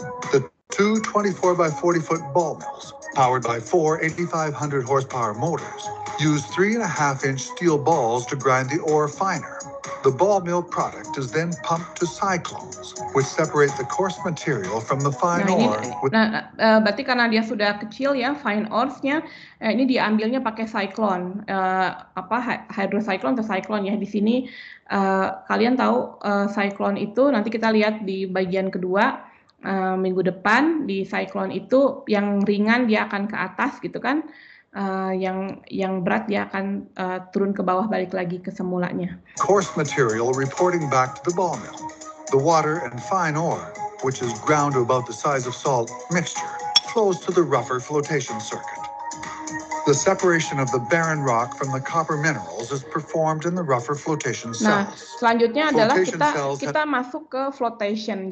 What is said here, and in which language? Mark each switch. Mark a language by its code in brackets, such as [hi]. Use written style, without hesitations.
[en] The two 24 by 40 foot ball mills, powered by four 8,500 horsepower motors, use 3.5 inch steel balls to grind the ore finer. The ball mill product is then pumped to cyclones, which separate the coarse material from the fine ore. [id] Berarti karena dia sudah kecil ya, fine ores-nya, ini diambilnya pakai cyclone, hydrocyclone atau cyclone ya. Di sini kalian tahu cyclone itu, nanti kita lihat di bagian kedua minggu depan, di cyclone itu yang ringan dia akan ke atas gitu kan. Yang berat dia akan turun ke bawah, balik lagi ke semulanya. [en] Coarse material reporting back to the ball mill. The water and fine ore, which is ground to about the size of salt mixture, flows to the rougher flotation circuit. The separation of the barren rock from the copper minerals is performed in the rougher flotation cells. [id] Nah, selanjutnya adalah kita masuk ke flotation.